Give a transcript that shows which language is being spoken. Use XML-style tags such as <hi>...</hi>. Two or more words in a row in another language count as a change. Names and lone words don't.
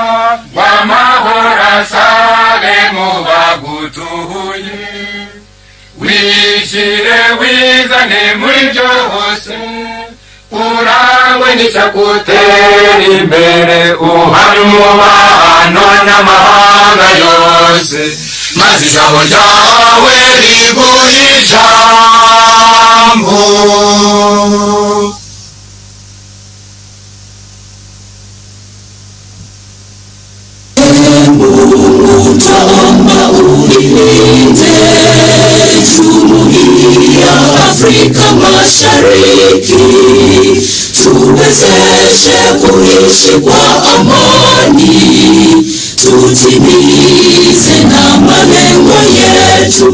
<rw>ngo amahoro asabe mu bagutuye wishyire wizane muri byose urangwe n'icyagutera imbere uhari umubano n'amahanga yose maze ijambo ryawe riguhe ijambo</rw> <sw>Tamba ulilinde jumuiya Afrika Mashariki, tuwezeshe kuishi kwa amani, tutimize na malengo yetu.</sw>